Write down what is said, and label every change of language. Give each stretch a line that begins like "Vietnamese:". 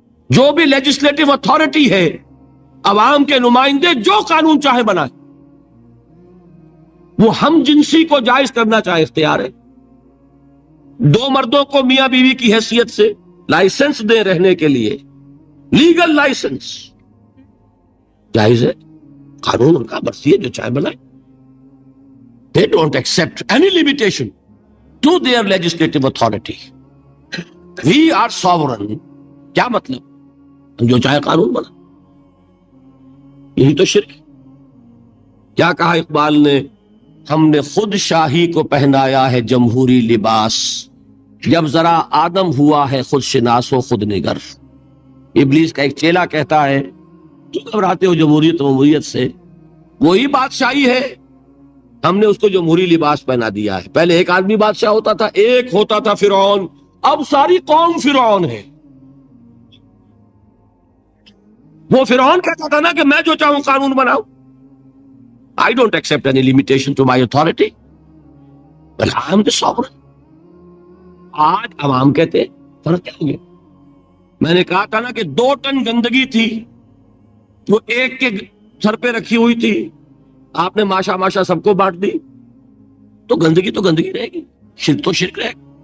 Urdu: جو بھی legislative authority ہے، عوام کے نمائندے جو قانون چاہے بنائے، وہ ہم جنسی کو جائز کرنا چاہے اختیار ہے. دو مردوں کو میاں بیوی کی حیثیت سے لائسنس دے رہنے کے لیے، لیگل لائسنس، جائز ہے، قانون ان کا، مرضی ہے، جو چاہے بنائے.
English: They don't accept any limitation to their legislative authority. We are sovereign.
Urdu: کیا مطلب؟ ہم جو چاہے قانون بنا. یہی تو شرک ہے. کیا کہا اقبال نے؟ ہم نے خود شاہی کو پہنایا ہے جمہوری لباس، جب ذرا آدم ہوا ہے خود شناس و خود نگر. ابلیس کا ایک چیلا کہتا ہے کیوں گھبراتے ہو جمہوریت جمہوریت سے؟ وہی بادشاہی ہے، ہم نے اس کو جمہوری لباس پہنا دیا ہے. پہلے ایک آدمی بادشاہ ہوتا تھا، ایک ہوتا تھا فرعون، اب ساری قوم فرعون ہے. وہ فرعون کہتا تھا نا کہ میں جو چاہوں قانون بناؤں.
English: I don't accept any limitation to my authority. But I am the sovereign.
Urdu: آج عوام کہتے فرق کیا ہو گیا؟ میں نے کہا تھا نا کہ 2 ٹن گندگی تھی، وہ ایک کے سر پہ رکھی ہوئی تھی، آپ نے ماشا ماشا سب کو بانٹ دی، تو گندگی رہے گی، شرک تو شرک رہے گا.